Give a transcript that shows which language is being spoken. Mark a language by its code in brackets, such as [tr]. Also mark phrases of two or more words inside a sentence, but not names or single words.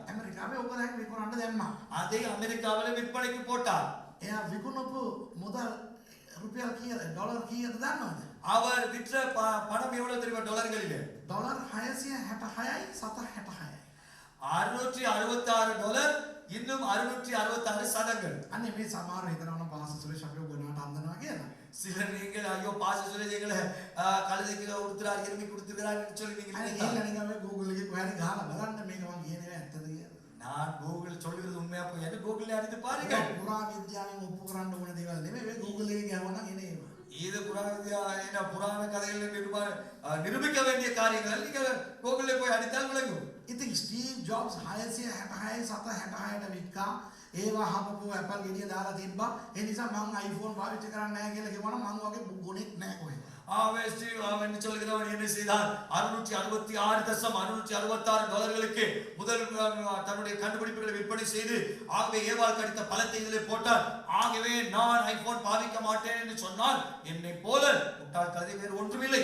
[si] ඇමරිකාවේ ඕක දැන් විකුණන්න දැම්මා. [ta] அதை அமெரிக்காவிலே விற்பனைக்கு போட்டார். [si] එයා විකුණපු මුදල් රුපියල් කීයද ඩොලර් කීයද දන්නවද? [ta] அவர் விற்ற பணம் எவ்வளவு தெரியுமா டாலர்களிலே? [si] ඩොලර් 666යි 766යි. [ta] $666 இன்னும் 666 சதங்கள். [si] අනේ මේ සමහර හිතනවා නම් පාස සුරේෂ් අපි උගනාට අන්දනවා කියලා. [ta] சிலர் நீங்கள் ஐயோ பாச சொல்லி எங்களை கழுதைக்கு கொடுத்துறாரு எருமை கொடுத்துருக்கிறாருன்னு சொல்லி [si] අනේ [ta] நீங்கள் [si] ගිහිල්ලා නිකන් Google එකේ කොහරි ගහලා බලන්න මේක මං කියනවා ඇත්තද කියලා. [ta] நான் கூகுள் சொல்லுகிறது உண்மையா போய் எனக்கு கூகுள்ல அடித்து பாருங்க. [si] පුරා විද්‍යාවෙන් ඔප්පු කරන්න ඕන දේවල් නෙමෙයි මේ Google එකේ ගහනවා නම් එනේවා. [ta] இது புராண கதைகளில் நிரூபிக்க வேண்டிய காரியங்கள் நீங்க கூகுள்ல போய் அடித்தால் விளங்கும். [si] ඉතින් ස්ටීව් ජොබ්ස් 666 766ට වික්කා ඒවා හපපු Apple ගෙඩිය දාලා තිබ්බා. ඒ නිසා මං iPhone පාවිච්චි කරන්නේ නැහැ කියලා කිව්වනම් මං වගේ ගුණෙක් නැහැ කොහෙද. [ta] அவன் சொல்கிறவன் என்ன செய்தான் $666 முதல் தன்னுடைய கண்டுபிடிப்புகளை விற்பனை செய்து ஆகவே ஏவாள் கடித்த பழத்தை இதிலே போட்டார். ஆகவே நான் ஐபோன் பாவிக்க மாட்டேன் என்று சொன்னால் என்னை போல முட்டாள் கதை வேறு ஒன்றுமில்லை.